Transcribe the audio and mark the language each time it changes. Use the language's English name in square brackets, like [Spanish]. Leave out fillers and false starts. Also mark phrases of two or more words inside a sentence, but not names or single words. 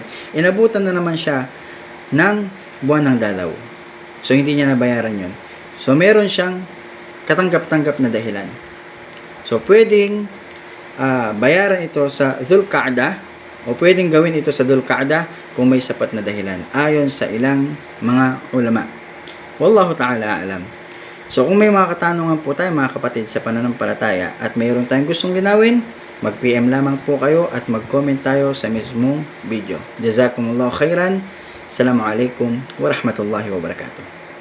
[Filipino] Inabutan na naman siya ng buwan ng dalaw. So, hindi niya nabayaran yun. So, meron siyang katanggap-tanggap na dahilan. So, pwedeng bayaran ito sa Dhul-Qa'dah o pwedeng gawin ito sa Dhul-Qa'dah kung may sapat na dahilan. Ayon sa ilang mga ulama. [Arabic] والله تعالى أعلم. [Filipino] So, kung may mga katanungan po tayo, mga kapatid, sa pananampalataya at mayroon tayong gustong linawin, mag-PM lamang po kayo at mag-comment tayo sa mismong video. [Arabic] جزاكم الله خيرا. السلام عليكم ورحمة الله وبركاته.